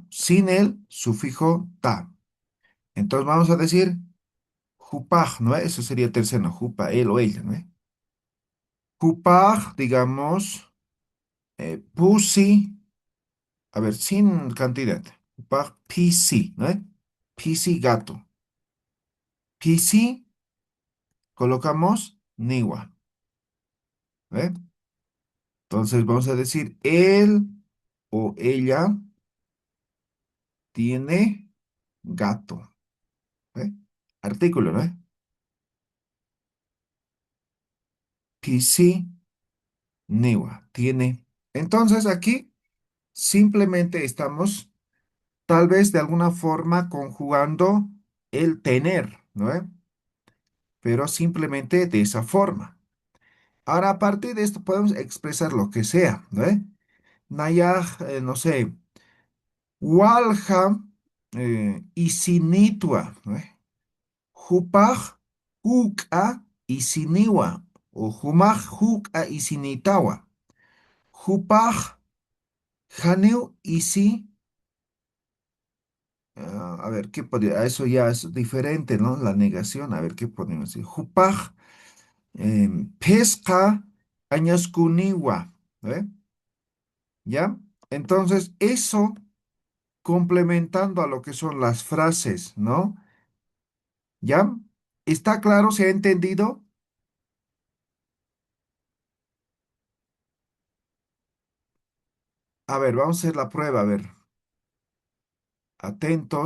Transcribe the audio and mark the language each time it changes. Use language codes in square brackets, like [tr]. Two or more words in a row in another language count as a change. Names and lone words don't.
[es] Sin el sufijo ta. Entonces vamos a decir jupaj, ¿no? Eso sería tercero, ¿no? Jupa, él o ella, ¿no? Jupaj, digamos, pusi, a ver, sin cantidad. Jupaj, pisi, ¿no? Pisi, gato. Pisi, colocamos niwa, ¿eh? Entonces vamos a decir él o ella tiene gato, ¿eh? Artículo, ¿no? PC Niwa tiene. Entonces aquí simplemente estamos tal vez de alguna forma conjugando el tener, ¿no? Pero simplemente de esa forma. Ahora, a partir de esto podemos expresar lo que sea, ¿no? Nayaj, no sé, [ay] walja, isinitua, ¿no? Jupaj, huk'a, isiniwa, o jumaj, huk'a, isinitawa. [es] Jupaj, Haneu y sí, a ver, ¿qué podría? Eso ya es diferente, ¿no? La negación, a ver, ¿qué podemos decir? [ay] Jupaj, pesca, añascuniwa, [es] ¿eh? ¿Ya? Entonces, eso complementando a lo que son las frases, ¿no? ¿Ya? ¿Está claro? ¿Se ha entendido? A ver, vamos a hacer la prueba, a ver.